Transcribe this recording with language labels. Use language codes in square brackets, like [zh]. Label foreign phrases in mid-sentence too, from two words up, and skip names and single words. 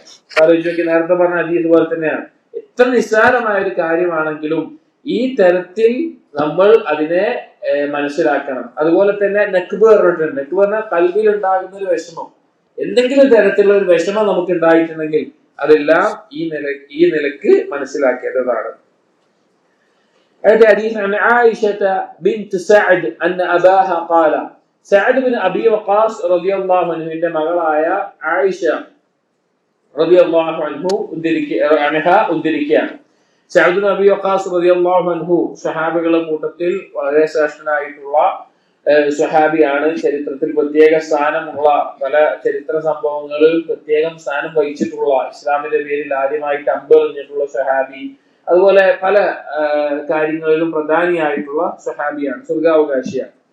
[ml] ആലോചിച്ച് നേരത്തെ പറഞ്ഞ ഹദീസ് പോലെ തന്നെയാണ്. എത്ര നിസ്സാരമായ ഒരു കാര്യമാണെങ്കിലും ഈ തരത്തിൽ നമ്മൾ അതിനെ മനസ്സിലാക്കണം. അതുപോലെ തന്നെ നെക്ബ് പറഞ്ഞിട്ടുണ്ട്. നെക്ബ് പറഞ്ഞാൽ കൽബിൽ ഉണ്ടാകുന്ന ഒരു വിഷമം, എന്തെങ്കിലും തരത്തിലുള്ള ഒരു വിഷമം നമുക്ക് ഉണ്ടായിട്ടുണ്ടെങ്കിൽ അതെല്ലാം ഈ നിലക്ക് മനസ്സിലാക്കേണ്ടതാണ്. [ar] حديث عن عائشة بنت سعد أن أباها قال سعد بن أبي وقاص رضي الله عنه عندما قال عائشة رضي الله عنه ഉദ്ധരിക്കുകയാണ്. [ml] സഅദ് ബിൻ അബി വഖാസ് [ar] رضي الله عنه [ml] സ്വഹാബികളുടെ കൂട്ടത്തിൽ വളരെ ശ്രേഷ്ഠനായിട്ടുള്ള സ്വഹാബിയാണ്. ചരിത്രത്തിൽ പ്രത്യേക സ്ഥാനമുള്ള, പല ചരിത്ര സംഭവങ്ങളിൽ പ്രത്യേകം സ്ഥാനം വഹിച്ചിട്ടുള്ള, ഇസ്ലാമിന്റെ പേരിൽ ആദ്യമായിട്ട് അമ്പെറിഞ്ഞിട്ടുള്ള സ്വഹാബി, അതുപോലെ പല കാര്യങ്ങളിലും പ്രധാനിയായിട്ടുള്ള സ്വഹാബിയാണ്, സ്വർഗാവകാശിയാണ്.